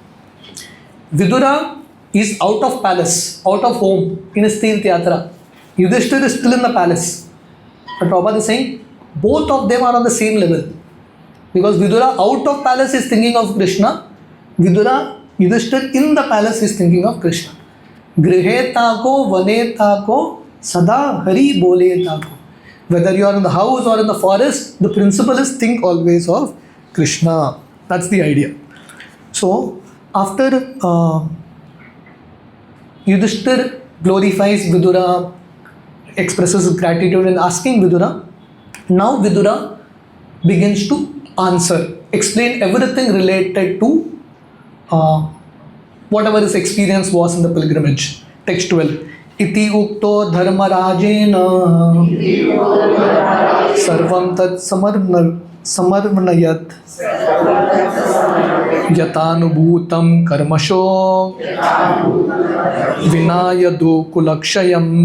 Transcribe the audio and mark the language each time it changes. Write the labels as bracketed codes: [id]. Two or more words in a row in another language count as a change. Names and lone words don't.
[en] Vidura is out of palace, out of home, in his Tirth Yatra. Yudhishthira is still in the palace. But Prabhupada is saying, both of them are on the same level. Because Vidura out of palace is thinking of Krishna. Yudhishthira in the palace is thinking of Krishna. [bn] গৃহেতে কো বনেতে কো সদা হরি বলেতে কো. [en] Whether you are in the house or in the forest, the principle is think always of Krishna. That's the idea. So, after Yudhishthira glorifies Vidura, expresses gratitude in asking Vidura, now Vidura begins to answer, explain everything related to whatever his experience was in the pilgrimage. Text 12. [sa] इति उक्तो धर्म राजेन सर्वम् तत् समर्मनयत् यतनुभूतम् कर्मशो विनयदु कुलक्षयम्.